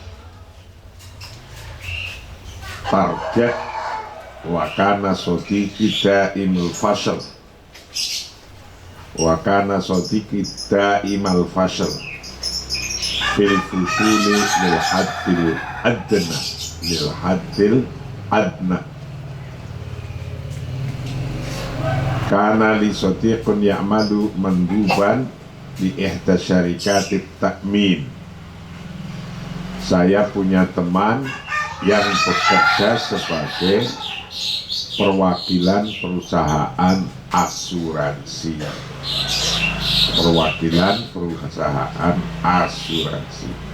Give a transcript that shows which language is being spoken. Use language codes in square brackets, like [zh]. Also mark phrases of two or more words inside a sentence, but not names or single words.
[ar] target وكان صديقي دائم الفشل في الفصول للحد الأدنى كان لي صديق يعمل مندوبا لإحدى شركات التأمين. [id] Saya punya teman yang bekerja sebagai perwakilan perusahaan asuransi. Perwakilan perusahaan asuransi.